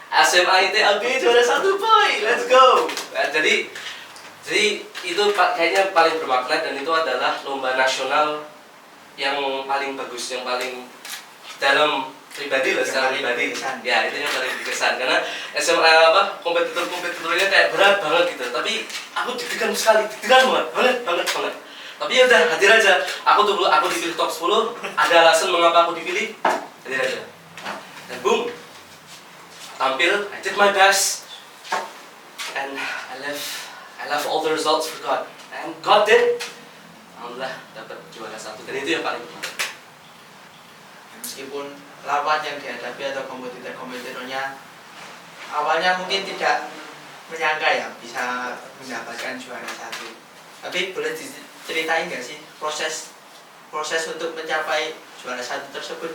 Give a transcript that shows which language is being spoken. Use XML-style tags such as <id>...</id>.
<id>SMA ITAB juara 1</id> <en>boy, let's go.</en> <id>Nah, jadi itu kayaknya paling bermakna, dan itu adalah lomba nasional yang paling bagus, yang paling dalam pribadi lah, secara pribadi. Ya, itu yang paling berkesan karena SMA kompetitornya kayak berat banget gitu. Tapi aku deg-degan sekali, banget. Tapi ya udah, hadir aja. Aku dipilih top 10, ada alasan mengapa aku dipilih, hadir aja. Dan boom, tampil,</id> <en>I did my best, and I left all the results for God, and God did.</en> <id>Alhamdulillah dapat juara 1, dan itu yang paling penting. Meskipun lawan yang dihadapi atau kompetitornya awalnya mungkin tidak menyangka ya bisa mendapatkan juara 1, tapi boleh diceritain nggak sih proses untuk mencapai juara 1 tersebut?</id>